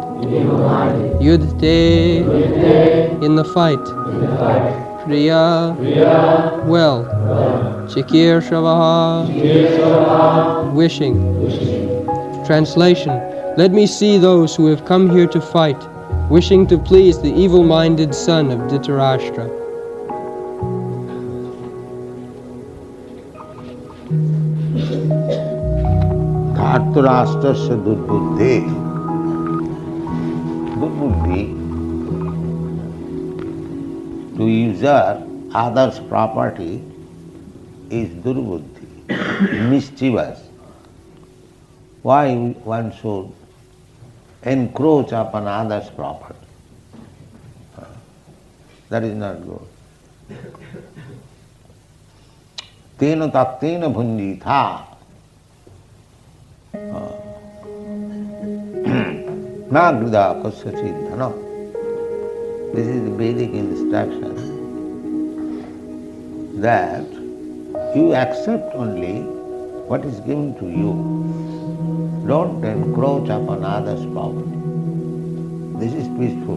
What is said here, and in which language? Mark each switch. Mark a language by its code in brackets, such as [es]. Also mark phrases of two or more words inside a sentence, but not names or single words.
[en] Yuddhe. In the fight. Priya. Well. Cikirsavah. Wishing. Translation. Let me see those who have come here to fight, wishing to please the evil-minded son of Dhrtarastra. [sa] धार्तराष्ट्रस्य दुर्बुद्धेः. Durbuddhi, [en] to usurp others' property, is durbuddhi, mischievous. Why one should encroach upon others' property? That is not good. [sa] तेन त्यक्तेन भुञ्जीथाः. न गृधः कस्यचित् धनम्. [en] This is the Vedic instruction that you accept only what is given to you. Don't encroach upon others' property. This is peaceful.